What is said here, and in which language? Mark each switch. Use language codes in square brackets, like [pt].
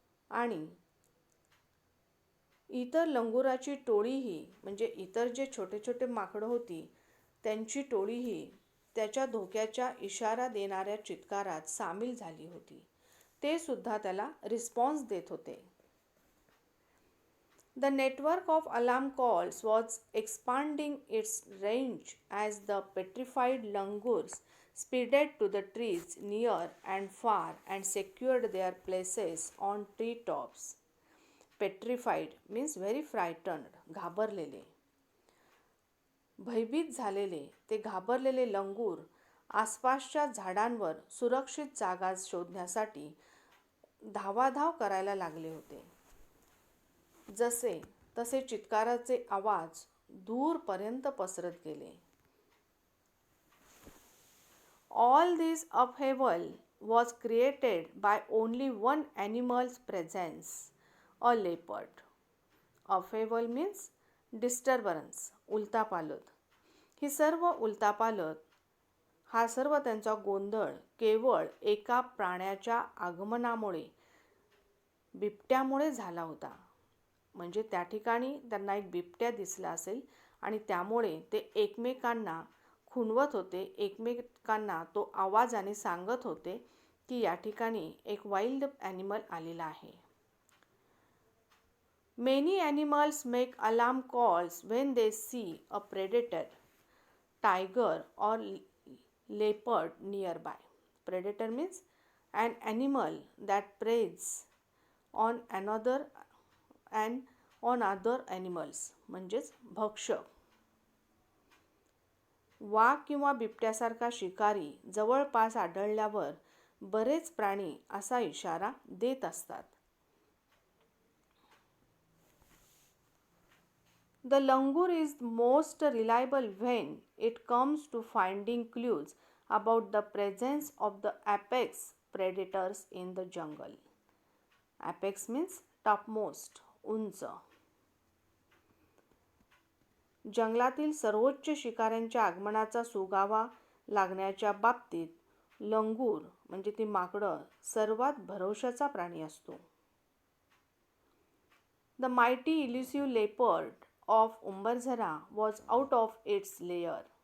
[mr] आणि इतर लंगुराची टोळीही म्हणजे इतर जे छोटे छोटे माकडं होती त्यांची टोळीही त्याच्या धोक्याच्या इशारा देणाऱ्या चित्कारात सामील झाली होती. ते सुद्धा त्याला रिस्पॉन्स देत होते. [en] The network of alarm calls was expanding its range as the petrified langurs speeded to the trees near and far and secured their places on tree tops. Petrified means very frightened, घाबरलेले. [mr] भयभीत झालेले ते घाबरलेले लंगूर आसपासच्या झाडांवर सुरक्षित जागा शोधण्यासाठी धावाधाव करायला लागले होते. जसे तसे चित्काराचे आवाज दूरपर्यंत पसरत गेले. [en] All this upheaval was created by only one animal's presence, a leopard. Upheaval means disturbance, उलथापालथ. [mr] ही सर्व उलथापालथ, हा सर्व त्यांचा गोंधळ केवळ एका प्राण्याच्या आगमनामुळे, बिबट्यामुळे झाला होता. म्हणजे त्या ठिकाणी त्यांना एक बिबट्या दिसला असेल आणि त्यामुळे ते एकमेकांना खुणवत होते, एकमेकांना तो आवाजाने सांगत होते की या ठिकाणी एक [en] wild animal [mr] आलेला आहे. [en] Many animals make alarm calls when they see a predator, tiger or leopard nearby. Predator means an animal that preys on another and on other animals, [mr] म्हणजेच भक्षक. वाघ किंवा बिबट्यासारखा शिकारी जवळपास आढळल्यावर बरेच प्राणी असा इशारा देत असतात. [en] The langur is most reliable when it comes to finding clues about the presence of the apex predators in the jungle. Apex means topmost, उंच. [mr] जंगलातील सर्वोच्च शिकाऱ्यांच्या आगमनाचा सुगावा लागण्याच्या बाबतीत लंगूर म्हणजे ती माकडं सर्वात भरवशाचा प्राणी असतो. [en] The mighty elusive leopard of Umbarzara was out of its lair.